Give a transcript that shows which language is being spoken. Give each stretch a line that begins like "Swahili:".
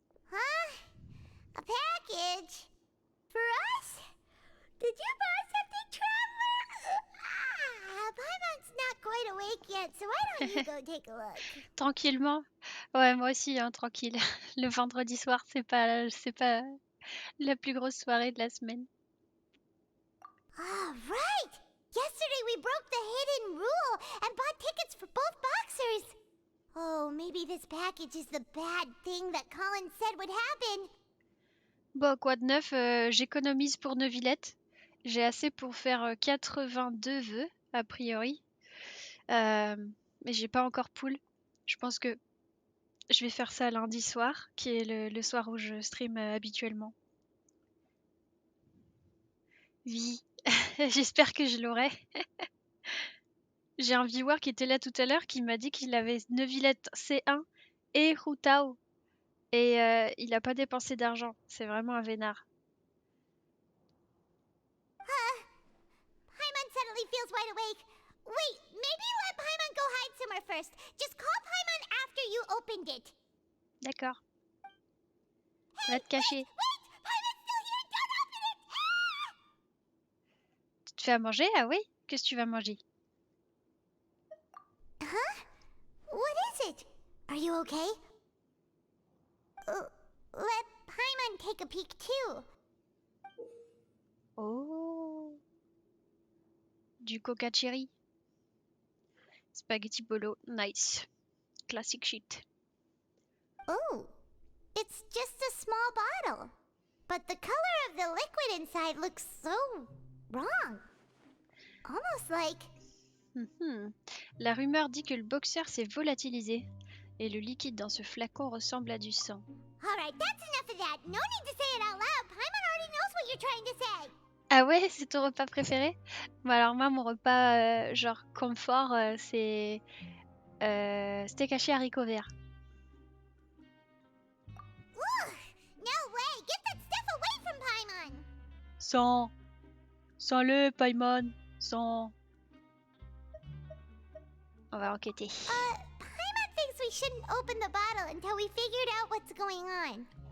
English: Huh? A package? For us? Did you buy something, Traveler? Paimon's not quite awake yet, so why don't you go take a look?
French: Tranquillement. Ouais, moi aussi, hein, tranquille. Le vendredi soir, c'est pas la plus grosse soirée de la semaine.
English: Ah, right! Yesterday we broke the hidden rule and bought tickets for both boxers. Oh, maybe this package is the bad thing that Colin said would happen.
French: Bon, quoi de neuf, j'économise pour Neuvillette. J'ai assez pour faire 82 vœux, a priori. Mais j'ai pas encore pool. Je pense que je vais faire ça lundi soir, qui est le soir où je stream habituellement. Oui, j'espère que je l'aurai. J'ai un viewer qui était là tout à l'heure qui m'a dit qu'il avait Neuvillette C1 et Routao. Et il a pas dépensé d'argent. C'est vraiment un vénard.
English: Paimon suddenly feels wide awake. Wait, maybe let Paimon go hide somewhere first. Just call Paimon after you opened it.
French: D'accord. Va te cacher.
English: Wait! Paimon's still here! Don't open it! Ah!
French: Tu te fais à manger? Ah oui? Qu'est-ce que tu vas manger?
English: Huh? What is it? Are you okay? Let Paimon take a peek too.
French: Oh. Du coca cherry. Spaghetti bolo.
English: Nice. Classic shit. Oh, it's just a small bottle. But the color of the liquid inside looks so wrong. Almost like... Mhm.
French: La rumeur dit que le boxeur s'est volatilisé. Et le liquide dans ce flacon ressemble à du sang.
English: Alright, that's enough of that. No need to say it out loud. Paimon already knows what you're trying to say.
French: Ah ouais, c'est ton repas préféré? Bon alors moi, mon repas genre confort, c'est steak haché haricots verts.
English: Ugh, no way. Get that stuff away from Paimon.
French: Sans. Sans-le, Paimon. Sans. On va enquêter.
English: Paimon thinks we shouldn't open the bottle until we figured out what's going on.